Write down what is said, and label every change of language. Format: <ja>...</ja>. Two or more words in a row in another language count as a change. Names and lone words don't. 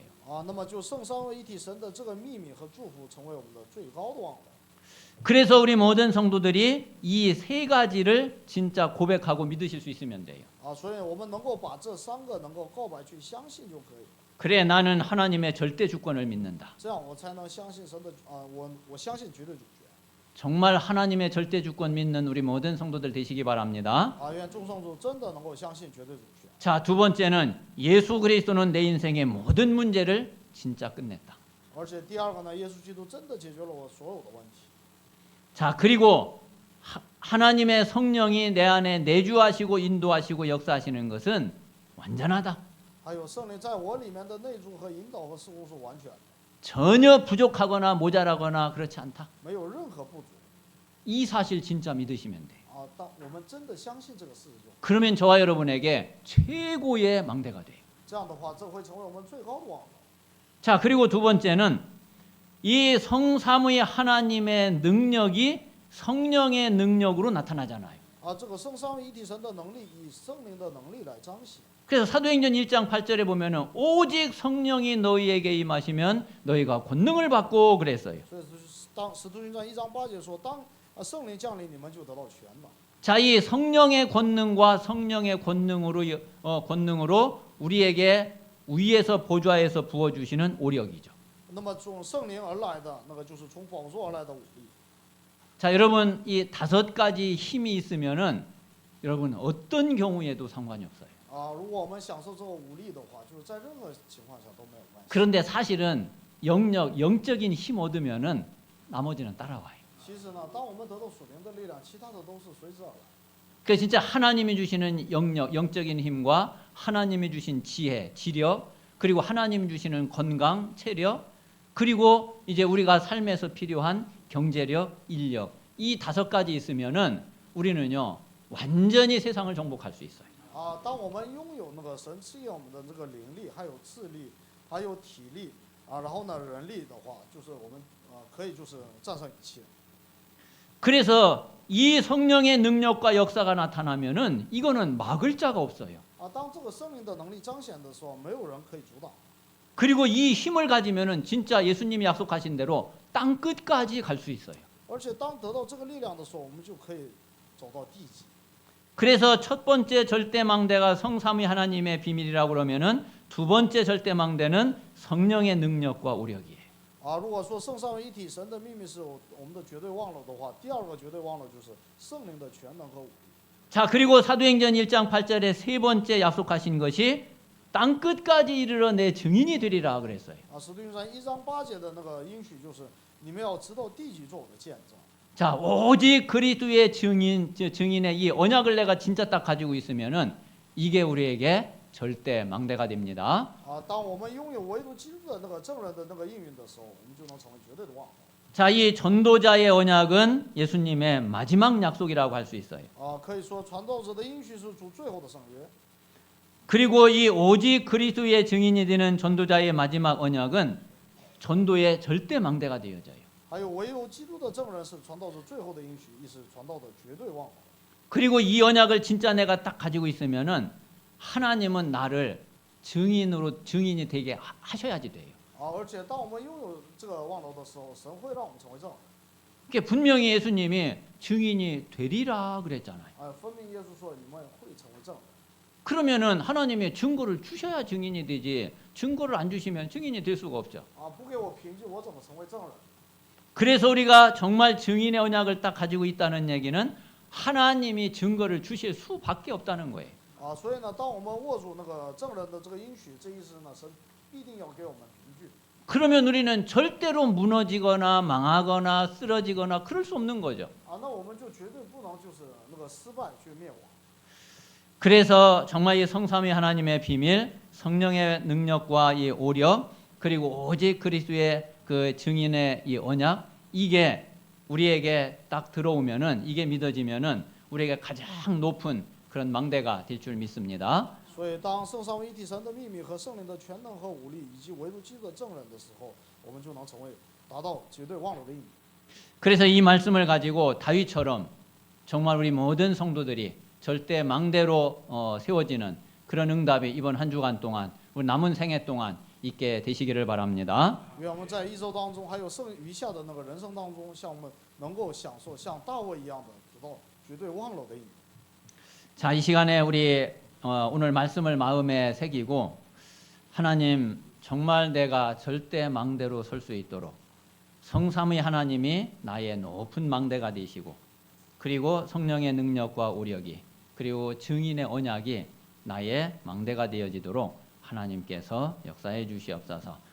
<zh>那么就圣三位一体神的这个秘密和祝福成为我们的最高的望楼。</zh> <ko>그래서 우리 모든 성도들이 이 세 가지를 진짜 고백하고 믿으실 수 있으면 돼요.</ko> <zh>所以我们能够把这3个能够告白去相信就可以。</zh> <ko>그래, 나는 하나님의 절대 주권을 믿는다.</ko> <zh>这样我才能相信神的我相信绝对主权。</zh> <ko>정말 하나님의 절대 주권 믿는 우리 모든 성도들 되시기 바랍니다.</ko> <zh>愿众圣徒真的能够相信绝对主权。</zh> <ko>자, 두 번째는 예수 그리스도는 내 인생의 모든 문제를 진짜 끝냈다.</ko> <zh>而且第二个呢，耶稣基督真的解决了我所有的问题。</zh> <ko>자, 그리고 하나님의 성령이 내 안에 내주하시고 인도하시고 역사하시는 것은 완전하다.</ko> <zh>还有圣灵在我里面的内住和引导和事物是完全的。</zh> <ko>전혀 부족하거나 모자라거나 그렇지 않다.</ko> <zh>没有任何不足</zh> <ko>이 사실 진짜 믿으시면 돼요. 啊。</ko> <zh>当我们真的相信这个事实就，</zh> <ko>그러면 저와 여러분에게 최고의 망대가 돼요.</ko> <zh>这样的话，这会成为我们最高的网络。</zh> <ko>자, 그리고 두 번째는 이 성삼위 하나님의 능력이 성령의 능력으로 나타나잖아요.</ko> <zh>啊，这个圣三位一体神的能力以圣灵的能力来彰显。</zh> <ko>그래서 사도행전 1장 8절에 보면은 오직 성령이 너희에게 임하시면 너희가 권능을 받고 그랬어요.</ko> <zh>所以当使徒行传1章8节说，当圣灵降临，你们就得到权了。</zh> <ko>자, 이 성령의 권능과 성령의 권능으로 우리에게 위에서 보좌에서 부어 주시는 오력이죠.</ko> <zh>那么从圣灵而来的那个就是从宝座而来的武力。</zh> <ko>자, 여러분 이 다섯 가지 힘이 있으면은 여러분 어떤 경우에도 상관이 없어요.</ko> <zh>啊，如果我们享受这个武力的话，就是在任何情况下都没有关系。</zh> <ko>그런데 사실은 영적인 힘 얻으면은 나머지는 따라와요.</ko> <zh>其实呢，当我们得到属灵的力量，其他的都是随之而来。</zh> <ko>그 진짜 하나님이 주시는 영적인 힘과 하나님이 주신 지혜, 지력, 그리고 하나님이 주시는 건강, 체력, 그리고 이제 우리가 삶에서 필요한 경제력, 인력, 이 다섯 가지 있으면은 우리는요 완전히 세상을 정복할 수 있어요.</ko> <zh>啊，当我们拥有那个神赐给我们的这个灵力，还有智力，还有体力啊，然后呢人力的话，就是我们可以就是战胜一切。</zh> <ko>그래서 이 성령의 능력과 역사가 나타나면은 이거는 막을 자가 없어요.</ko> <zh>啊，当这个圣灵的能力彰显的时候，没有人可以阻挡。</zh> <ko>그리고 이 힘을 가지면은 진짜 예수님이 약속하신 대로 땅 끝까지 갈 수 있어요.</ko> <zh>而且当得到这个力量的时候，我们就可以走到地极。</zh> <ko>그래서 첫 번째 절대망대가 성삼위 하나님의 비밀이라고 그러면은 두 번째 절대망대는 성령의 능력과 오력이에요.</ko> <zh>啊，如果说圣三位一体神的秘密是我们的绝对望楼的话，第二个绝对望楼就是圣灵的全能和武力。</zh> <ko>자, 그리고 사도행전 1장 8절에 세 번째 약속하신 것이 땅 끝까지 이르러 내 증인이 되리라 그랬어요.</ko> <zh>啊，使徒行传1章8节的那个应许就是你们要直到地极做我的见证。</zh> <ko>자, 오직 그리스도의 증인의 이 언약을 내가 진짜 딱 가지고 있으면은 이게 우리에게 절대 망대가 됩니다.</ko> <zh>啊，当我们拥有唯独基督的那个证人的那个应允的时候，我们就能成为绝对的望楼。</zh> <ko>자, 이 전도자의 언약은 예수님의 마지막 약속이라고 할 수 있어요.</ko> <zh>啊，可以说传道者的应许是主最后的圣约。</zh> <ko>그리고 이 오직 그리스도의 증인이 되는 전도자의 마지막 언약은 전도의 절대 망대가 되어져요.</ko> <zh>还有唯有基督的证人是传道者最后的应许，亦是传道的绝对望楼。</zh> <ko>그리고 이 언약을 진짜 내가 딱 가지고 있으면은 하나님은 나를 증인이 되게 하셔야지 돼요.</ko> <zh>啊，而且当我们拥有这个望楼的时候，神会让我们成为证人。</zh> <ko>그러니까 분명히 예수님이 증인이 되리라 그랬잖아요.</ko> <zh>啊，分明耶稣说你们会成为证人。</zh> <ko>그러면은 하나님이 증거를 주셔야 증인이 되지 증거를 안 주시면 증인이 될 수가 없죠.</ko> <zh>啊，不给我凭据，我怎么成为证人？</zh> <ko>그래서 우리가 정말 증인의 언약을 딱 가지고 있다는 얘기는 하나님이 증거를 주실 수밖에 없다는 거예요.</ko> <zh>啊，所以呢，当我们握住那个证人的这个应许，这意思呢，神必定要给我们凭据。</zh> <ko>그러면 우리는 절대로 무너지거나 망하거나 쓰러지거나 그럴 수 없는 거죠.</ko> <zh>啊，那我们就绝对不能就是那个失败去灭亡。</zh> <ko>그래서 정말 이 성삼위 하나님의 비밀, 성령의 능력과 이 오력, 그리고 오직 그리스도의 그 증인의 이 언약, 이게 우리에게 딱 들어오면은 이게 믿어지면은 우리에게 가장 높은 그런 망대가 될 줄 믿습니다.</ko> <zh>所以，当圣三位一体神的秘密和圣灵的全能和武力，以及唯独基督的证人的时候，我们就能成为达到绝对望楼的意义。</zh> <ko>그래서 이 말씀을 가지고 다윗처럼 정말 우리 모든 성도들이 절대 망대로 세워지는 그런 응답이 이번 한 주간 동안 우리 남은 생애 동안 있게 되시기를 바랍니다.</ko> <zh>愿我们在一周当中，还有剩余下的那个人生当中，像我们能够享受像大卫一样的得到绝对望楼的意义。</zh> <ko>자, 이 시간에 우리 오늘 말씀을 마음에 새기고 하나님 정말 내가 절대 망대로 설 수 있도록 성삼위 하나님이 나의 높은 망대가 되시고 그리고 성령의 능력과 오력이 그리고 증인의 언약이 나의 망대가 되어지도록 하나님께서 역사해 주시옵소서.</ko>